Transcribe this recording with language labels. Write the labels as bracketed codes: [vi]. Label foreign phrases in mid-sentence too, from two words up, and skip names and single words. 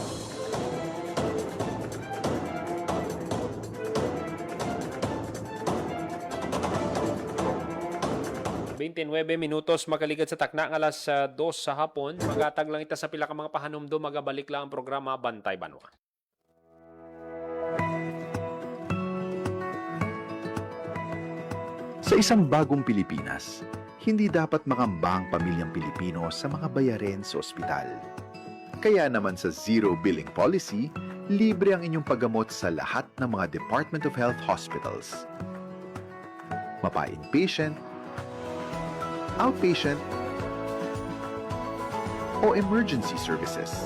[hil] Minutos makaligat sa takna nga alas 2 sa hapon. Magatag lang ita sa pila ka mga pahanumdo, magabalik lang ang programa Bantay Banwa. [tl] Sa isang bagong Pilipinas, hindi dapat makambang pamilyang Pilipino sa mga bayarin sa ospital. Kaya naman sa Zero Billing Policy, libre ang inyong paggamot sa lahat ng mga [en] Department of Health hospitals. [tl] Mapa-inpatient, outpatient, o [en] emergency services.